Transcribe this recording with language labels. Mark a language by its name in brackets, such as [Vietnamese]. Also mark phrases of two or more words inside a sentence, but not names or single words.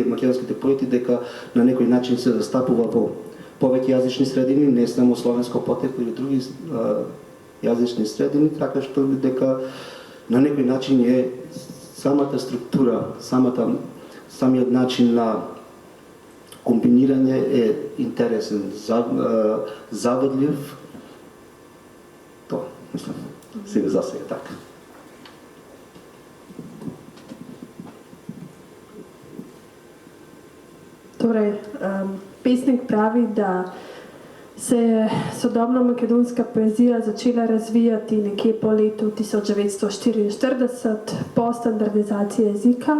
[Macedonian] македонските поети дека на некој начин се застапува во повеќе јазични средини, не само словенско потекло или други јазични средини, така што дека на некој начин е самата структура, самиот начин на комбинирање е интересен, заводлив. Тоа, мислам, сега за сега така. [Slovenian] Torej, pesnik pravi, da se je sodobna makedonska poezija začela razvijati nekje po letu 1944, po standardizaciji jezika.